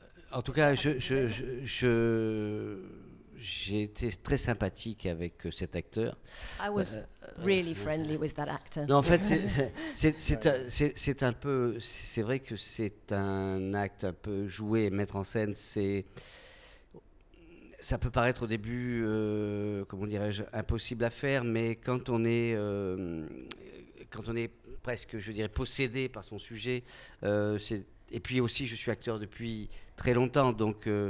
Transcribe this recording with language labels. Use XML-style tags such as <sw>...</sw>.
<fr>En tout cas, j'ai été très sympathique avec cet acteur.</fr> <en>I was really friendly with that actor.</en> <fr>Non, en fait, c'est un peu, c'est vrai que c'est un acte un peu joué et mettre en scène. Ça peut paraître au début, comment dirais-je, impossible à faire, mais quand on est presque, je dirais, possédé par son sujet, et puis aussi, je suis acteur depuis très longtemps, donc</fr>